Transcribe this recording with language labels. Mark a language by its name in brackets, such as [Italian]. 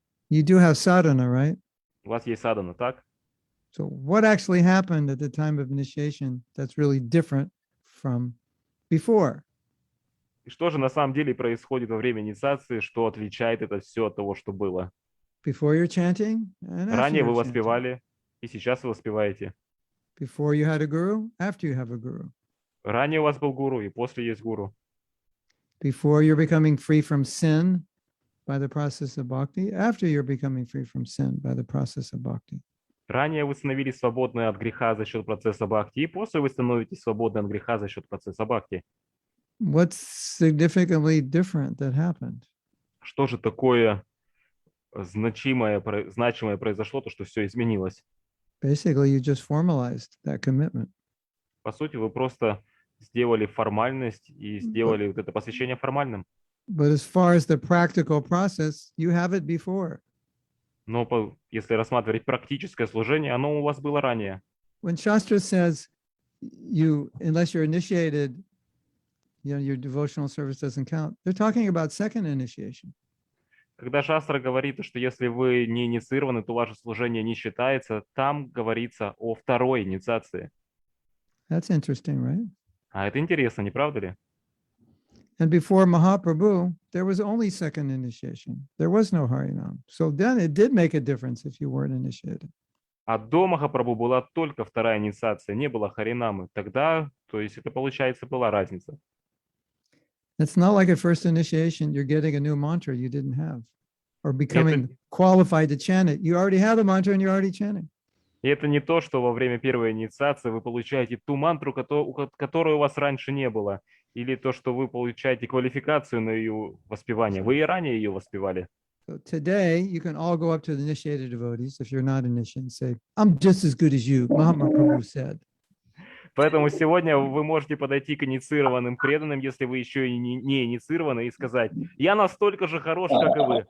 [English] You do have sadhana, right? [Russian] У вас есть садхана, так? [English] So what actually happened at the time of initiation that's really different from before? [Russian] И что же на самом деле происходит во время инициации, что отличает это все от того, что было? [English] Before you're chanting and after [Russian] Ранее [English] you're [Russian] вы [English] chanting. [Russian] воспевали, и сейчас вы воспеваете. [English] Before you had a guru, after you have a guru. [Russian] Ранее у вас был гуру, и после есть гуру. [English] Before you're becoming free from sin by the process of bhakti, after you're becoming free from sin by the process of bhakti. [Russian] Ранее вы становились свободны от греха за счет процесса бхакти, и после вы становитесь свободны от греха за счет процесса бхакти. [English] What's significantly different that happened? [Russian] Что же такое значимое произошло, то, что все изменилось? [English] Basically, you just formalized that commitment. [Russian] По сути, вы просто сделали формальность и сделали вот это посвящение формальным. [English] But as far as the practical process, you have it before. [Russian] Но если рассматривать практическое служение, оно у вас было ранее. [English] When Shastra says unless you're initiated, your devotional service doesn't count, they're talking about second initiation. [Russian] Когда Шастра говорит, что если вы не инициированы, то ваше служение не считается, там говорится о второй инициации. [English] That's interesting, right? [Russian] А это интересно, не правда ли? [English] And before Mahaprabhu, there was only second initiation. There was no Harinam. So then it did make a difference if you weren't initiated. [Russian] А до Махапрабху была только вторая инициация, не было Харинамы. Тогда, то есть это, получается, была разница. [English] It's not like at first initiation, you're getting a new mantra you didn't have or becoming qualified to chant it. You already have the mantra and you're already chanting. [Russian] И это не то, что во время первой инициации вы получаете ту мантру, которой у вас раньше не было, или то, что вы получаете квалификацию на ее воспевание. Вы и ранее ее воспевали. [English] So today, you can all go up to the initiated devotees, if you're not initiated, and say, I'm just as good as you, Mahatma Prabhu said. [Russian] Поэтому сегодня вы можете подойти к инициированным преданным, если вы еще и не инициированы, и сказать, я настолько же хорош, как и вы.